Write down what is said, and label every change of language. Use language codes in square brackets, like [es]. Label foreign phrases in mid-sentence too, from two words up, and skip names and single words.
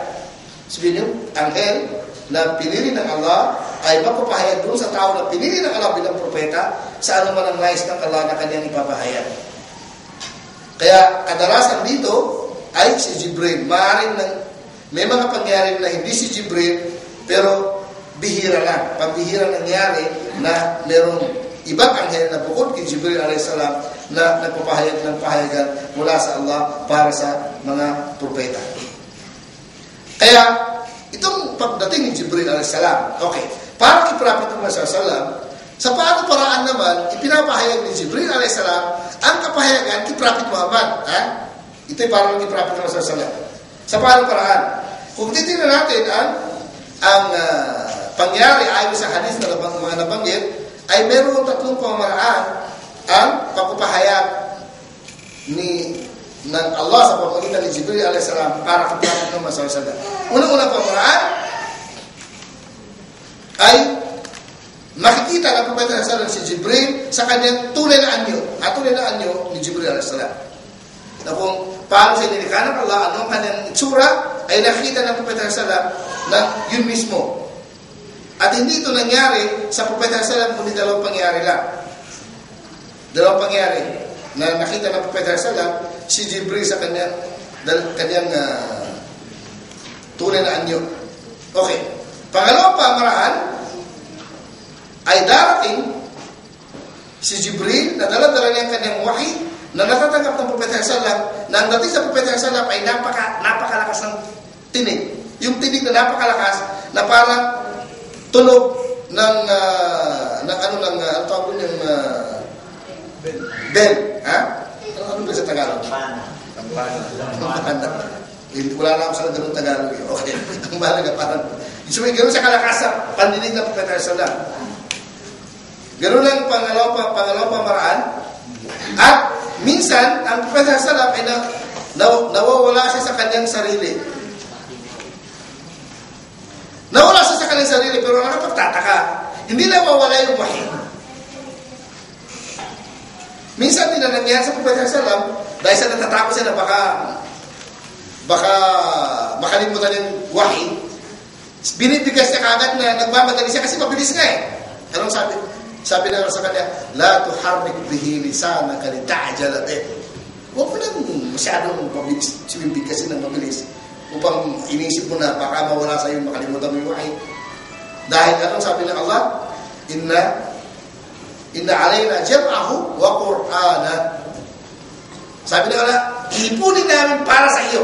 [tl] Sabihin nyo, anghel na pinili ng Allah ay mapapahayag dun sa tao na pinili ng Allah bilang propeta sa anuman ang nais ng Allah na kanyang ipapahayag. Kaya kadalasan dito ay si Jibril. May mga pangyari na hindi si Jibril, pero bihira lang. Pagbihira nangyari na merong ibang anghel na bukod kay Jibril [ar] عليه السلام [tl] na nagpapahayag ng pahayagan mula sa Allah para sa mga propeta. Kaya itong pagdating ni Jibril [ar] عليه السلام, [tl] okay, para kay Prophet Muhammad [ar] صلى الله عليه وسلم, [tl] sa paano paraan naman, ipinapahayag ni Jibril [ar] عليه السلام [tl] ang kapahayagan kay Prophet Muhammad. Ito ay para kay Prophet Muhammad [ar] صلى الله عليه وسلم. [tl] Sa paano paraan? Kung titignan natin ang pangyari ayon sa hadis na mga nabanggit, ay meron 3 pamaraan ang pagpapahayag ng Allah sa pamamagitan ni Jibril [ar] عليه السلام [tl] para kay Prophet Muhammad [ar] صلى الله عليه وسلم. [tl] Unang-unang pamaraan ay makikita ng Propeta [ar] صلى الله عليه وسلم [tl] si Jibril sa kanyang tunay na anyo. At tunay na anyo ni Jibril [ar] عليه السلام. [tl] Na kung paano siya nilikha ng Allah, ano ang kanyang itsura, ay nakita ng Propeta [ar] صلى الله عليه وسلم [tl] na yun mismo. At hindi ito nangyari sa Propeta [ar] صلى الله عليه وسلم [tl] kundi dalawang pangyari lang. Dalawang pangyari na nakita ng Propeta [ar] صلى الله عليه وسلم [tl] si Jibril sa kanyang tunay na anyo. Okay. Pangalawang pamaraan ay darating si Jibril na dala-dala niya ang kanyang wahi na natatanggap ng Propeta [ar] صلى الله عليه وسلم, [tl] na ang dating sa Propeta [ar] صلى الله عليه وسلم [tl] ay napakalakas ng tinig. Yung tinig na napakalakas na parang tunog ng ang tawag ng bell. Ano ba sa Tagalog? Kampana. Wala na ako sa ganung Tagalog. Okay. Ang balaga parang so may gano'n sa kalakasan pandinig ng Propeta [ar] صلى الله عليه وسلم. [tl] Gano'n ang pangalawang pamaraan. At minsan, ang Propeta [ar] صلى الله عليه وسلم [tl] ay nawawala siya sa kanyang sarili. Nawala siya sa kanyang sarili, pero nakapagtataka. Hindi na mawala yung wahyi. Minsan tinanong yan sa Propeta Sallam, dahil sa natatakot siya na baka makalimutan yung wahyi, binibigas niya kagad na nagmamadali siya kasi mabilis nga eh. Anong sabi? Sabi na sa kanya, [ar] لا تحرك به لسانك لتعجل به. [tl] Huwag mo lang masyadong bigkasin ng mabilis upang inisip mo na baka mawala sa iyo, makalimutan mo yung wahyi. Dahil anong sabi ng Allah? [ar] إن علينا جمعه وقرآنه. [tl] Sabi ng Allah, iipunin namin para sa iyo.